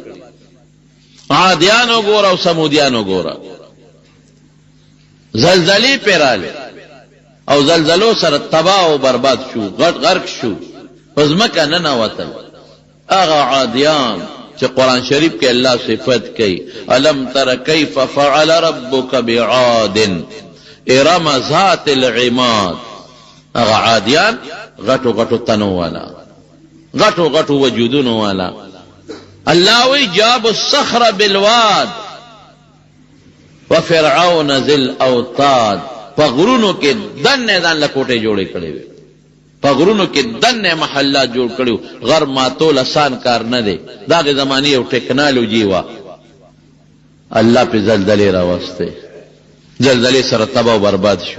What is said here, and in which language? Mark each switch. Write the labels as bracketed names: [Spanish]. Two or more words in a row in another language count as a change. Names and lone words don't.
[Pashto] عادیان وګوره او سمودیان وګوره، زلزلې پې راغلې او زلزلو سره تباه او برباد شو، غرق شو، په ځمکه ننوتل. هغه عادیان چې قرآن شریف کې الله صفت کوي، [Arabic] الم تر کیف فعل ربک بعاد ارم ذات العماد. [Pashto] هغه عادیان غټو غټو تنو والا، غټو غټو وجودونو والا. [Arabic] الله وی جاب الصخر بالواد وفرعون ذی الاوتاد. [Pashto] په غرونو کې دنې ځان له کوټې جوړې کړې وې، په غرونو کې دنې محلات جوړ کړي. غر ماتول آسان کار نه دی، دا د زمانې یو ټیکنالوژي وه. الله پې زلزلې راوستې، زلزلې سره تباه و برباد شو.